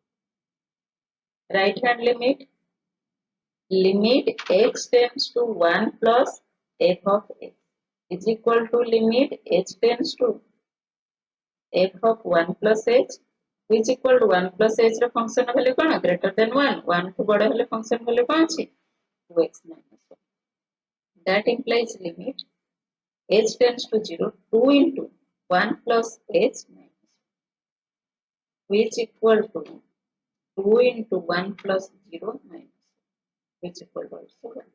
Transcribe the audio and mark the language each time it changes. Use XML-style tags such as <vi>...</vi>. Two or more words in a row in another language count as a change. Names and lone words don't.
<en>Right hand limit, limit x tends to 1 plus f of x is equal to limit h tends to f of 1 plus h, which is equal to 1 plus h ର function value କଣ greater than 1, 1</en> <or>ଠୁ ବଡ଼ ହେଲେ</or> <en>function value</en> <or>କଣ ଅଛି</or> <en>2x minus 1. That implies limit h tends to 0, 2 into 1 plus h minus 1, which is equal to 2 into 1 plus 0 minus 1, which is equal to also 1.</en>